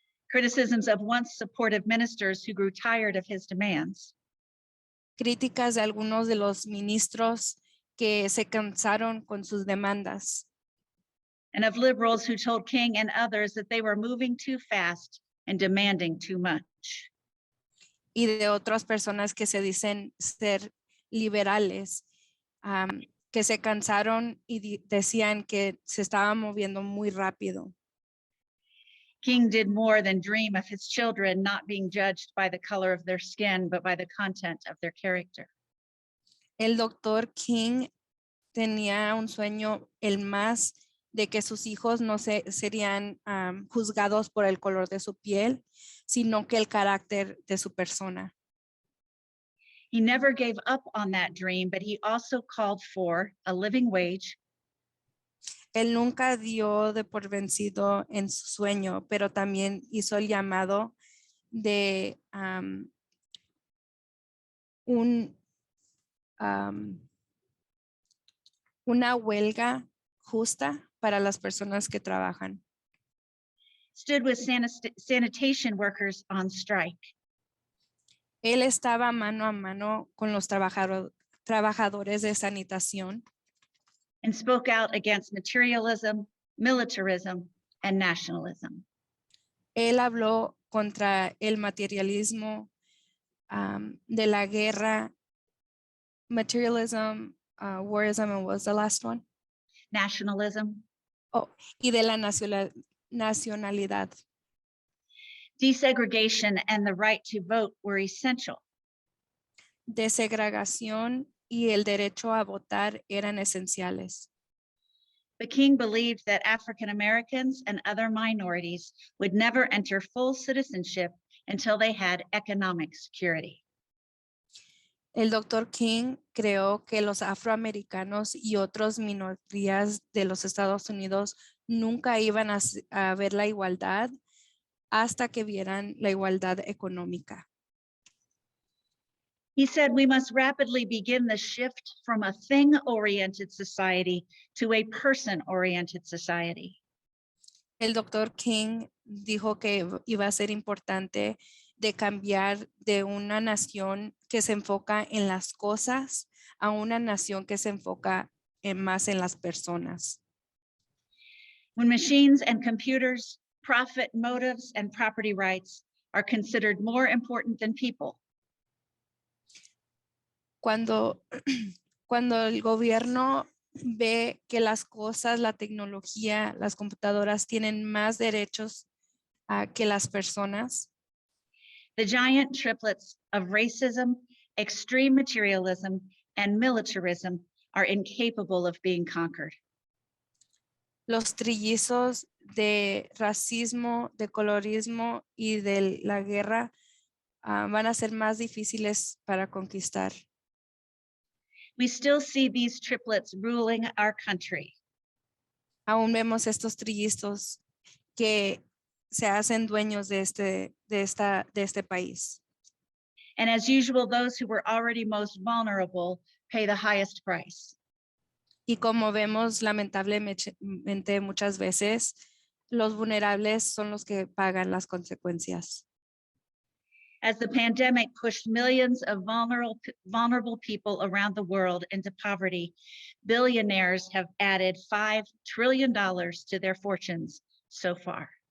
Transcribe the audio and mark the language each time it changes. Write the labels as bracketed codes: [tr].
[en] Criticisms of once supportive ministers who grew tired of his demands. [es] Críticas de algunos de los ministros que se cansaron con sus demandas. [en] And of liberals who told King and others that they were moving too fast and demanding too much. [es] Y de otras personas que se dicen ser liberales, que se cansaron y decían que se estaban moviendo muy rápido. [en] King did more than dream of his children not being judged by the color of their skin, but by the content of their character. [es] El doctor King tenía un sueño, el más, de que sus hijos no serían juzgados por el color de su piel, sino que el carácter de su persona. [en] He never gave up on that dream, but he also called for a living wage. [es] Él nunca dio de por vencido en su sueño, pero también hizo el llamado de una huelga justa para las personas que trabajan. [en] Stood with sanitation workers on strike. [es] Él estaba mano a mano con los trabajadores de sanitación. [en] And spoke out against materialism, militarism, and nationalism. [es] Él habló contra el materialismo, de la guerra, [en] materialism, warism, and what was the last one? Nationalism, [es] Oh, y de la nacionalidad. [en] desegregation, and the right to vote were essential. [es] Desegregación y el derecho a votar eran esenciales. [en] But King believed that African Americans and other minorities would never enter full citizenship until they had economic security. [es] El Dr. King creó que los afroamericanos y otras minorías de los Estados Unidos nunca iban a ver la igualdad hasta que vieran la igualdad económica. [en] He said we must rapidly begin the shift from a thing-oriented society to a person-oriented society. [es] El Dr. King dijo que iba a ser importante de cambiar de una nación que se enfoca en las cosas a una nación que se enfoca más en las personas. [en] When machines and computers, profit motives, and property rights are considered more important than people, [es] Cuando el gobierno ve que las cosas, la tecnología, las computadoras tienen más derechos que las personas, [en] the giant triplets of racism, extreme materialism, and militarism are incapable of being conquered. [es] los trillizos de racismo, de colorismo y de la guerra van a ser más difíciles para conquistar. [en] We still see these triplets ruling our country. [es] Aún vemos estos trillizos que se hacen dueños de este país. [en] And as usual, those who were already most vulnerable pay the highest price. [es] Y como vemos lamentablemente muchas veces, los vulnerables son los que pagan las consecuencias. [en] As the pandemic pushed millions of vulnerable people around the world into poverty, billionaires have added $5 trillion to their fortunes so far.